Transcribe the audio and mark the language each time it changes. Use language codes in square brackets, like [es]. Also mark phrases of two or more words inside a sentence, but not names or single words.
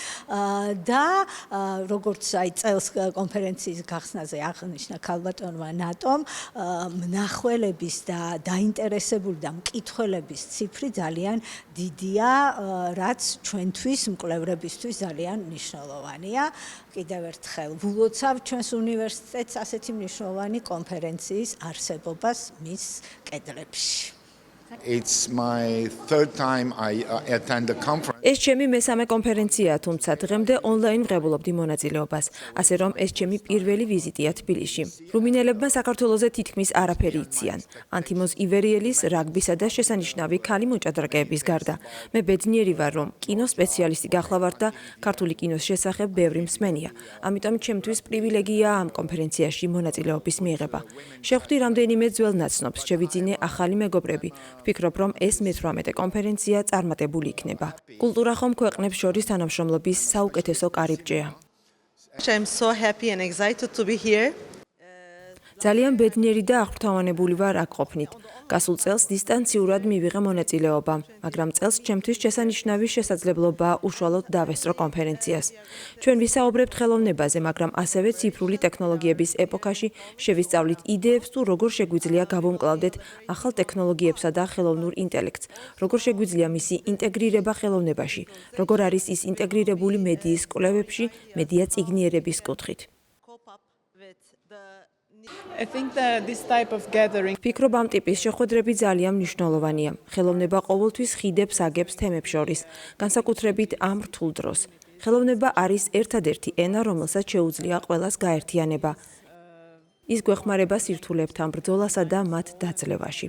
[ka] და როგორც წელს კონფერენციის გახსნაზე აღნიშნა ქალბატონმა ნატომ, მნახველების და დაინტერესებული და მკითხველების ციფრი ძალიან დიდია, რაც ჩვენთვის, მკვლევრებისთვის ძალიან მნიშვნელოვანია. კიდევ ერთხელ ვულოცავ ჩვენს უნივერსიტეტს ასეთი მნიშვნელოვანი კონფერენციის არსებობას მის კედლებში. [en] It's my third time I attend the conference. [ka] ეს ჩემი მესამე კონფერენციაა, თუმცა დღემდე ონლაინ ვღებულობდი მონაწილეობას, ასე რომ ეს ჩემი პირველი ვიზიტია თბილისში. რუმინელებმა საქართველოზე თითქმის არაფერი იციან. ანთიმოზ ივერიელის, რაგბისა და შესანიშნავი ქალი მოჭადრაკეების გარდა. მე ბედნიერი ვარ, რომ კინოს სპეციალისტი გახლავართ და ქართული კინოს შესახებ ბევრი მსმენია. ამიტომ ჩემთვის პრივილეგიაა ამ კონფერენციაში მონაწილეობის მიღება. შეხვდი რამდენიმე ძველ ნაცნობს, შევიძინე ახალი მეგობრები. ვფიქრობ, რომ ეს მე-18 კონფერენცია წარმატებული იქნება. კულტურა ხომ ქვეყნებს შორის თანამშრომლობის საუკეთესო კარიბჭეა. [en] I'm so happy and excited to be here. [ka] ძალიან ბედნიერი და აღფრთოვანებული ვარ აქ ყოფნით. გასულ წელს დისტანციურად მივიღე მონაწილეობა, მაგრამ წელს ჩემთვის შესანიშნავი შესაძლებლობაა უშუალოდ დავესწრო კონფერენციას. ჩვენ ვისაუბრებთ ხელოვნებაზე, მაგრამ ასევე ციფრული ტექნოლოგიების ეპოქაში შევისწავლით იდეებს თუ როგორ შეგვიძლია გავუმკლავდეთ ახალ ტექნოლოგიებსა და ხელოვნურ ინტელექტს, როგორ შეგვიძლია მისი ინტეგრირება ხელოვნებაში, როგორ არის ის ინტეგრირებული მედიის კვლევებში, მედია წიგნიერების კუთხით. [en] I think that this type of gathering [ka] ვფიქრობ, ამ ტიპის შეხვედრები ძალიან მნიშვნელოვანია. ხელოვნება ყოველთვის ხიდებს აგებს თემებს შორის, განსაკუთრებით ამ რთულ დროს. ხელოვნება არის ერთადერთი ენა, რომელსაც შეუძლია ყველას გაერთიანება. ის გვეხმარება სირთულებთან ბრძოლასა და მათ დაძლევაში.